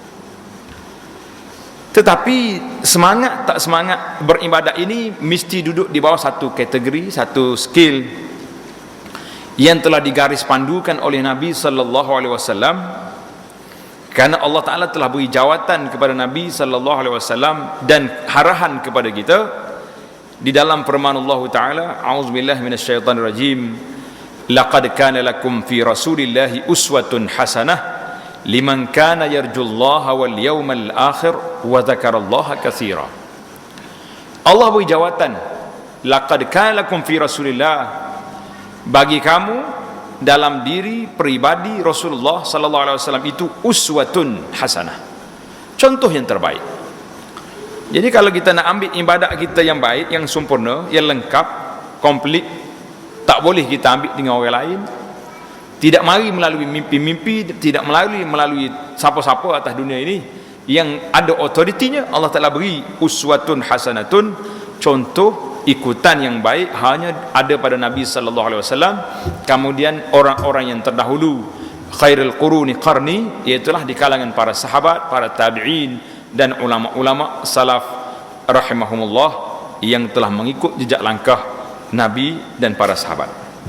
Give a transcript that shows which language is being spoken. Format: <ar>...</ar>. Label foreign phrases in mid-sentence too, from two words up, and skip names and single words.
<ms>Tetapi semangat tak semangat beribadat ini mesti duduk di bawah satu kategori, satu skill yang telah digaris pandukan oleh Nabi</ms> <ar>صلى الله عليه وسلم,</ar> <ms>kerana</ms> <ar>الله تعالى</ar> <ms>telah beri jawatan kepada Nabi</ms> <ar>صلى الله عليه وسلم</ar> <ms>dan arahan kepada kita di dalam firman</ms> <ar>الله تعالى, أعوذ بالله من الشيطان الرجيم, لقد كان لكم في رسول الله أسوة حسنة لمن كان يرجو الله واليوم الآخر وذكر الله كثيرا.</ar> <ms>Allah beri jawatan,</ms> <ar>لقد كان لكم في رسول الله,</ar> <ms>bagi kamu dalam diri peribadi Rasulullah</ms> <ar>صلى الله عليه وسلم</ar> <ms>itu</ms> <ar>أسوة حسنة,</ar> <ms>contoh yang terbaik. Jadi kalau kita nak ambil ibadat kita yang baik, yang sempurna, yang lengkap, komplit, tak boleh kita ambil dengan orang lain. Tidak mari melalui mimpi-mimpi, tidak melalui siapa-siapa atas dunia ini yang ada otoritinya.</ms> <ar>الله تعالى</ar> <ms>beri</ms> <ar>أسوة حسنة,</ar> <ms>contoh ikutan yang baik hanya ada pada Nabi</ms> <ar>صلى الله عليه وسلم,</ar> <ms>kemudian orang-orang yang terdahulu,</ms> <ar>خير القرون قرني,</ar> <ms>iaitulah di kalangan para sahabat, para tabi'in dan ulama-ulama salaf rahimahumullah yang telah mengikut jejak langkah Nabi dan para sahabat.</ms>